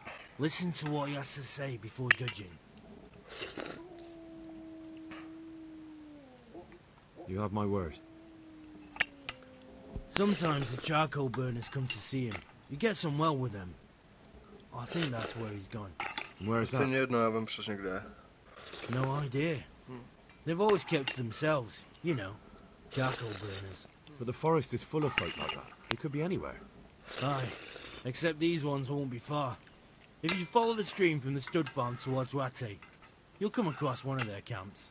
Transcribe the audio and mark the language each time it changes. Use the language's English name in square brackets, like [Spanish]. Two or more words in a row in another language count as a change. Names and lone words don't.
[English] Listen to what he has to say before judging. You have my word. Sometimes the charcoal burners come to see him. He gets on well with them. I think that's where he's gone. Where's that? [Czech] Jedno, já vím přesně kde. [English] No idea. They've always kept to themselves, you know, charcoal burners. But the forest is full of folk like that. They could be anywhere. Aye, except these ones won't be far. If you follow the stream from the stud farm towards Rate, you'll come across one of their camps.